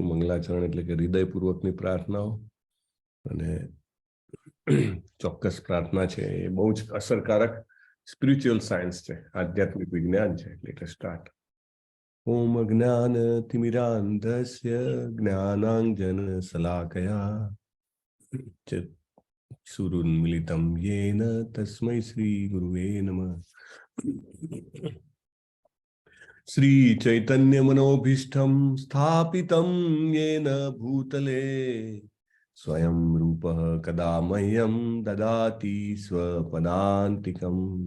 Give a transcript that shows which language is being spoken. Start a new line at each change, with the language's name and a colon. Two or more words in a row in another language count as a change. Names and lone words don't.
Gujarati: મંગલાચરણ એટલે કે હૃદયપૂર્વકની પ્રાર્થનાઓ અને ચોક્કસ પ્રાર્થના છે એ બહુ જ અસરકારક
English: spiritual science
Gujarati: છે, આધ્યાત્મિક વિજ્ઞાન છે। એટલે સ્ટાર્ટ।
Sanskrit: ઓમ અજ્ઞાન તિમિરાંધસ્ય જ્ઞાનાંજન શલાકયા ચક્ષુરુન્મિલિतं येन तस्मै श्री गुरुवे नमः। श्री चैतन्य मनोभीष्टं स्थापितं येन भूतले स्वयं रूपः कदा मह्यं ददाति स्वपदान्तिकम्।